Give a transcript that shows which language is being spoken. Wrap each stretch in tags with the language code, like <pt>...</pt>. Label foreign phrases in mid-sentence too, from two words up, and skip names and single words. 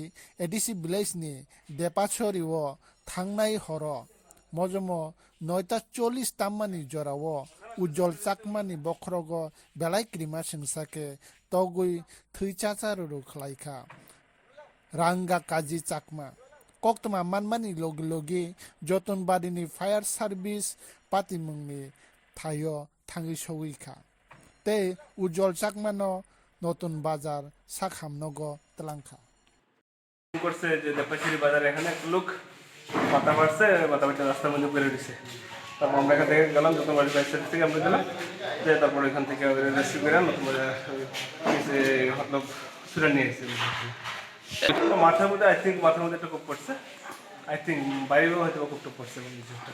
<trp>एडिसि विलेज नि देपाछरी वो थांनाय हर मजमो 9:40 ताम्मानि जरावो उज्जवल चाकमानि बखरग बेलाय क्रिमा सिंसाके तगुई थैचाचारु खलाइखा रांगा काजी चाकमा कक्तमा मानमानि लोगी लोगी जतनबादिनि फायार सार्भिस पातिमुंनि थायो थांगि सौइखा ते उज्जवल चाकमानो नतुन बाजार साखामनगो तलांखा</trp> <bn>করছে যে দেপাচিরি বাজারে এখানে একটা লোক মাথা মারছে মাথা মারতে রাস্তার মধ্যে পড়ে দিছে তারপর আমরা এখান থেকে গেলাম যত বাড়ি বাইশ থেকে আমরা গেলাম যে তারপর এখান থেকে রেস্কিউ করে মতলব ছুটে নিয়ে এসেছি মাথার মধ্যে</bn> <en>I think</en> <bn>মাথার মধ্যে একটা কোপ পড়ছে</bn> <en>I think</en> <bn>বাইরেও হয়তো কোপটা পড়ছে কিছুটা</bn>